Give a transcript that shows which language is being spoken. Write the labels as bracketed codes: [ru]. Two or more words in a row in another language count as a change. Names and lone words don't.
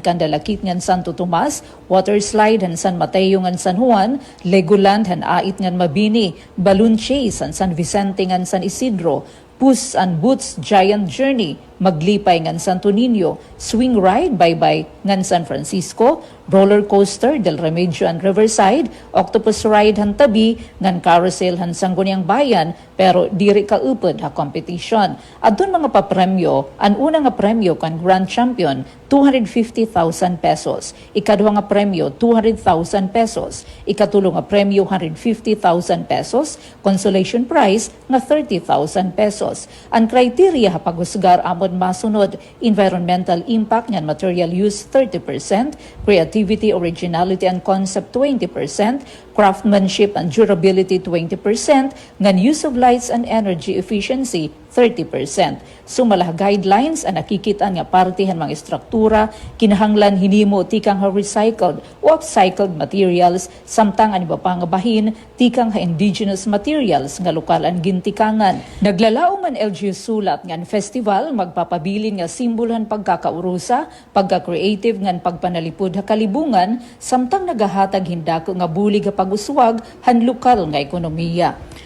[war] Candalakit ngan Santo Tomas, Water Slide han San Mateo ngan San Juan, Legoland han Ait ngan Mabini, Balloon Chase han San Vicente ngan San Isidro, Puss and Boots Giant Journey, Maglipay ngan Santo Niño, Swing Ride Bye-Bye ngan San Francisco, Roller Coaster Del Remedio and Riverside, Octopus Ride han Tabi, ngan Carousel han Sangguniang Bayan, pero diri kaupod ha competition. Adun mga papremyo, ang una nga premyo kan Grand Champion, 250,000 pesos. Ikaduha nga premyo, 200,000 pesos. Ikatulo nga premyo, 150,000 pesos. [en] Consolation prize [war] nga 30,000 pesos. Ang criteria ha paghusgar amon masunod, [en] environmental impact ngan material use 30%, creativity, originality and concept 20%, craftsmanship and durability 20%, ngan use of lights and energy efficiency 30%. [war] Sumalah guidelines ang nakikitaan nga partihan mga struktura, kinahanglan hinimo tikang ha recycled o [en] upcycled materials, [war] samtang ang iba pa nga bahin, tikang ha [en] indigenous materials [war] nga lokal ang gintikangan. Naglalaom ang LGU Sulat ngan festival, magpapabilin nga simbolhan pagkakaurusa, pagka-creative ngan pagpanalipod ha kalibungan, samtang nagahatag hindako nga bulig ha pag-uswag han lokal nga ekonomiya.